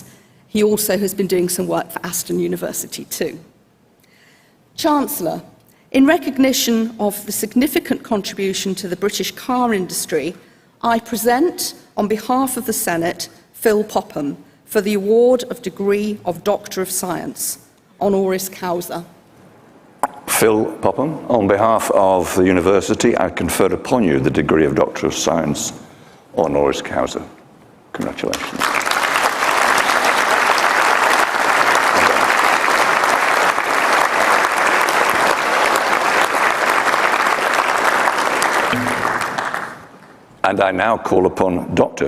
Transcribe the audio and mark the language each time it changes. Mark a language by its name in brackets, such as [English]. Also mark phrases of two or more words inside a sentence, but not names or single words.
[English] He also has been doing some work for Aston University too. Chancellor, in recognition of the significant contribution to the British car industry, I present, on behalf of the Senate, Phil Popham for the award of degree of Doctor of Science, [Latin] honoris causa. [English] Phil Popham, on behalf of the university, I confer upon you the degree of Doctor of Science, [Latin] honoris causa. [English] Congratulations. And I now call upon Dr.